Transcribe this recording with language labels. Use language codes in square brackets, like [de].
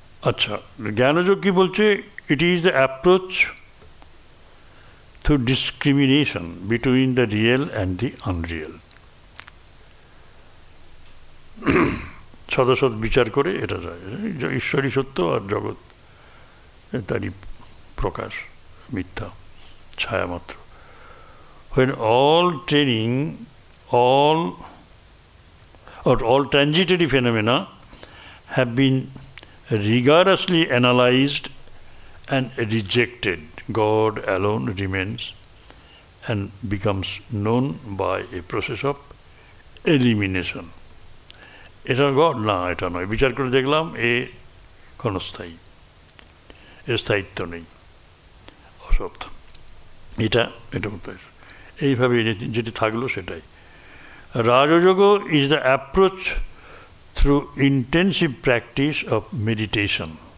[bn] আচ্ছা, জ্ঞানযোগ কি বলছে? [en] It is the approach through discrimination between the real and the unreal. [bn] সদসৎ বিচার করে এটা যায়, ঈশ্বরই সত্য আর জগৎ তারই প্রকাশ, মিথ্যা ছায়া মাত্র। [en] When all training, all transitory phenomena have been rigorously analyzed and rejected, God alone remains and becomes known by a process of elimination. [bn] এটা গড না, এটা নয়, বিচার করে দেখলাম এ ক্ষণস্থায়ী, এর স্থায়িত্ব নেই, অসত্য, এটা উত্তর। এইভাবে যেটি থাকলো সেটাই। [en] Rajyoga is the approach through intensive practice of meditation.